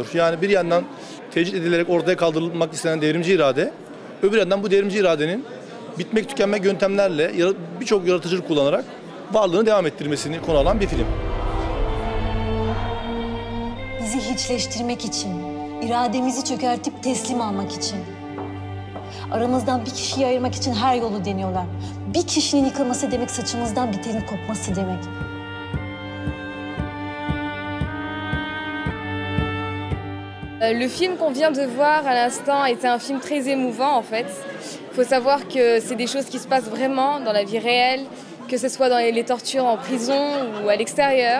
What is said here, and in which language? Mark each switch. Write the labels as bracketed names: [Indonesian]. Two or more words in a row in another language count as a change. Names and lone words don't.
[Turkish] Yani bir yandan tecrit edilerek ortaya kaldırılmak istenen devrimci irade, öbür yandan bu devrimci iradenin bitmek tükenmek yöntemlerle birçok yaratıcılık kullanarak varlığını devam ettirmesini konu alan bir film. Bizi hiçleştirmek için, irademizi çökertip teslim almak için. Aramızdan bir kişiyi ayırmak için her yolu deniyorlar. Bir kişinin yıkılması demek saçımızdan bir telin kopması demek. [French] Le film qu'on vient de voir à l'instant était un film très émouvant en fait. Il faut savoir que c'est des choses qui se passent vraiment dans la vie réelle, que ce soit dans les tortures en prison ou à l'extérieur.